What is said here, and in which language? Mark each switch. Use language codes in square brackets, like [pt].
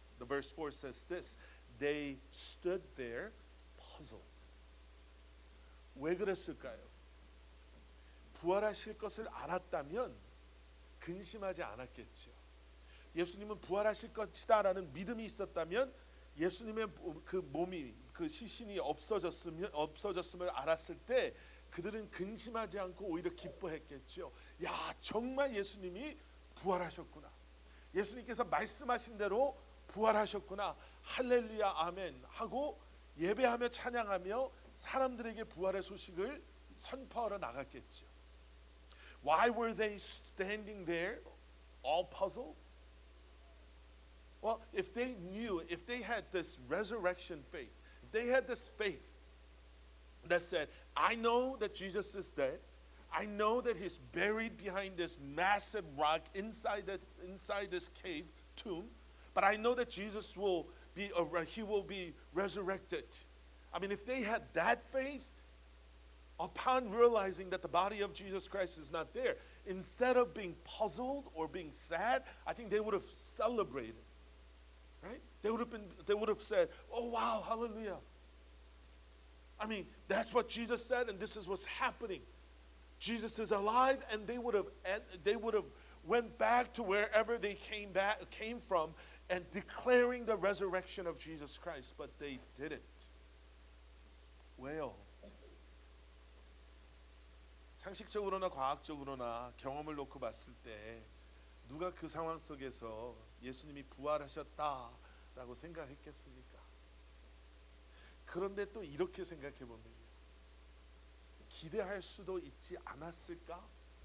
[en] The verse 4 says this: they stood there puzzled. [ko] 왜 그랬을까요? 부활하실 것을 알았다면 근심하지 않았겠죠. 예수님은 부활하실 것이다라는 믿음이 있었다면 예수님의 그 몸이, 그 시신이 없어졌음을 알았을 때 그들은 근심하지 않고 오히려 기뻐했겠죠. 야, 정말 예수님이 부활하셨구나. 예수님께서 말씀하신 대로 부활하셨구나. 할렐루야, 아멘 하고 예배하며 찬양하며 사람들에게 부활의 소식을 선포하러 나갔겠죠. [en] Why were they standing there all puzzled? Well, if they knew, if they had this resurrection faith, if they had this faith that said, I know that Jesus is dead, I know that He's buried behind this massive rock inside this cave tomb, but I know that Jesus will be resurrected. I mean, if they had that faith, upon realizing that the body of Jesus Christ is not there, instead of being puzzled or being sad, I think they would have celebrated. Right? They would have said, "Oh wow, hallelujah." I mean, that's what Jesus said, and this is what's happening. Jesus is alive, and they would have went back to wherever they came from and declaring the resurrection of Jesus Christ, but they didn't. [ko] 왜요? 상식적으로나 과학적으로나 경험을 놓고 봤을 때 누가 그 상황 속에서 예수님이 부활하셨다라고 생각했겠습니까? 그런데 또 이렇게 생각해 보면 기대할 수도 있지 않았을까?